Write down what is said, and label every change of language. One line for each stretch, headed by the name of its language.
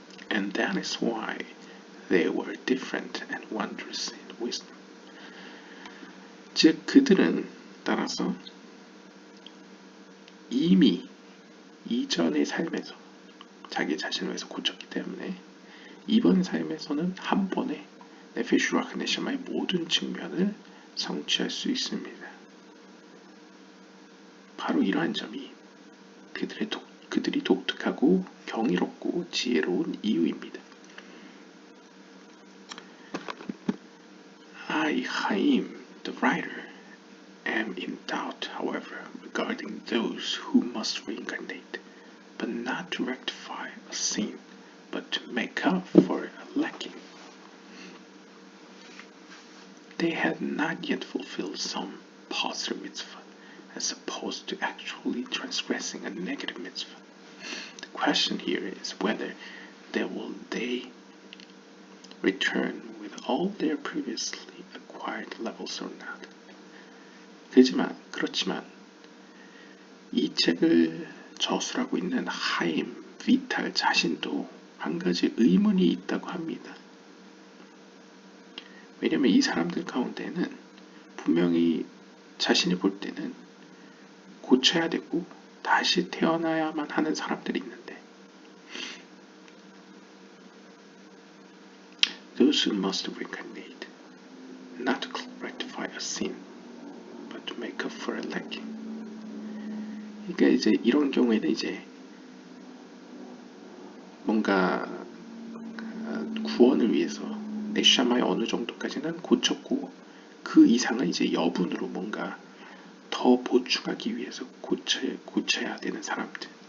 English: And that is why they were different and wondrous in wisdom.
Korean: 즉 그들은 따라서 이미 이전의 삶에서 자기 자신을 위해서 고쳤기 때문에 이번 삶에서는 한 번에 네페슈 루아흐 네샤마의 모든 측면을 성취할 수 있습니다. 바로 이러한 점이 그들이 독특하고 경이롭고 지혜로운 이유입니다.
English: I, Haim, the writer, am in doubt, however, regarding those who must reincarnate, but not to rectify a sin, but to make up for a lacking. They had not yet fulfilled some positive mitzvah, as opposed to actually transgressing a negative mitzvah. The question here is whether they return with all their previously acquired levels or not.
Korean: 그렇지만 이 책을 저술하고 있는 하임 비탈 자신도 한 가지 의문이 있다고 합니다. 왜냐하면 이 사람들 가운데는 분명히 자신이 볼 때는 고쳐야 되고 다시 태어나야만 하는 사람들이 있는데
English: Those who must reincarnate, not to rectify a sin, but to make up for a lacking.
Korean: 그러니까 이제 이런 경우에는 이제 뭔가 구원을 위해서 네샤마의 어느 정도까지는 고쳤고 그 이상은 이제 여분으로 뭔가 더 보충하기 위해서 고쳐야 되는 사람들.